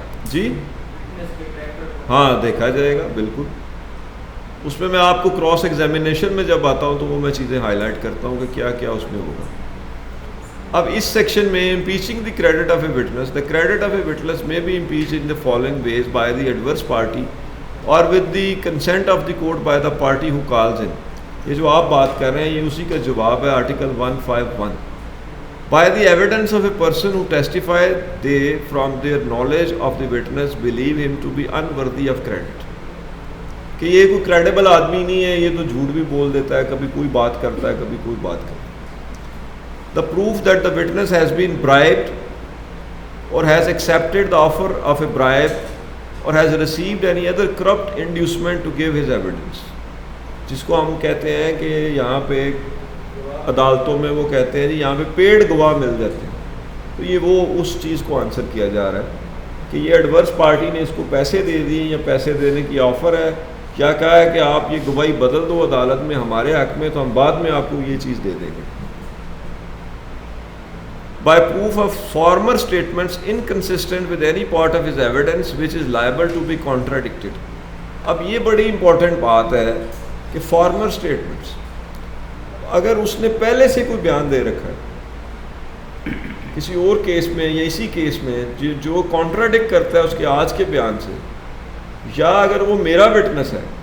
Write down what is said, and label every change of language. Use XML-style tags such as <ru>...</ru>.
<ur>جی ہاں دیکھا جائے گا بالکل. اس میں آپ کو کراس ایگزامینیشن میں جب آتا ہوں تو وہ میں چیزیں ہائی لائٹ کرتا ہوں کہ کیا کیا اس میں ہوگا. اب اس سیکشن میں</ur> <en>Impeaching the credit of a witness. The credit of a witness may be impeach in the following ways by the adverse party or with the consent of the court by the party who calls him.</en> <ur>یہ جو آپ بات کر رہے ہیں یہ اسی کا جواب ہے article 151.</ur> <en>By the evidence of a person who testify they from their knowledge of the witness believe him to be unworthy of credit.</en> <ur>کہ یہ کوئی کریڈیبل آدمی نہیں ہے, یہ تو جھوٹ بھی بول دیتا ہے, کبھی کوئی بات کرتا ہے کبھی کوئی بات کرتا ہے.</ur> <en>The proof that the witness has been bribed or has accepted the offer of a bribe or has received any other corrupt inducement to give his evidence.</en> <ur>جس کو ہم کہتے ہیں کہ یہاں پہ عدالتوں میں وہ کہتے ہیں جی یہاں پہ پیڈ گواہ مل جاتے ہیں. تو یہ وہ اس چیز کو آنسر کیا جا رہا ہے کہ یہ ایڈورس پارٹی نے اس کو پیسے دے دیے یا پیسے دینے کی آفر ہے, کیا کہا ہے کہ آپ یہ گواہی بدل دو عدالت میں ہمارے حق میں تو ہم بعد میں آپ کو یہ چیز دے دیں گے.</ur> <en>By proof of former statements inconsistent with any part of his evidence which is liable to be contradicted.</en> <ur>اب یہ بڑی امپورٹنٹ بات ہے کہ فارمر اسٹیٹمنٹس اگر اس نے پہلے سے کوئی بیان دے رکھا ہے کسی اور کیس میں یا اسی کیس میں جو کانٹراڈکٹ کرتا ہے اس کے آج کے بیان سے, یا اگر وہ میرا وٹنس ہے</ur>